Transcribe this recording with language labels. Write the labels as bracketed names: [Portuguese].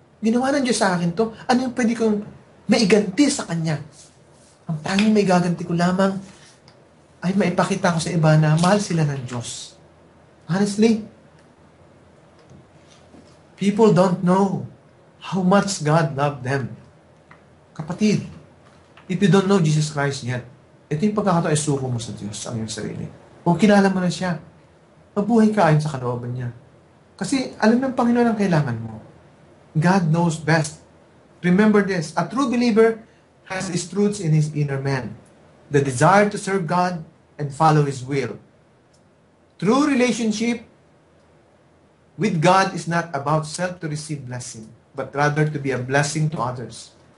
[Filipino] Ginawa ng Diyos sa akin to. Ano yung pwede kong maiganti sa Kanya? Ang tanging may gaganti ko lamang ay maipakita ko sa iba na mahal sila ng Diyos. [English] Honestly, people don't know how much God loved them. [Filipino] Kapatid, [English] if you don't know Jesus Christ yet, [Filipino] ito yung pagkakataon, isuko mo sa Diyos ang iyong sarili. Kung kilala mo na siya, mabuhay ka ayon sa kalooban niya. Kasi alam ng Panginoon ang kailangan mo. [English] God knows best. Remember this, a true believer has his truths in his inner man. The desire to serve God and follow His will. True relationship with God is not about self to receive blessing, but rather to be a blessing to others.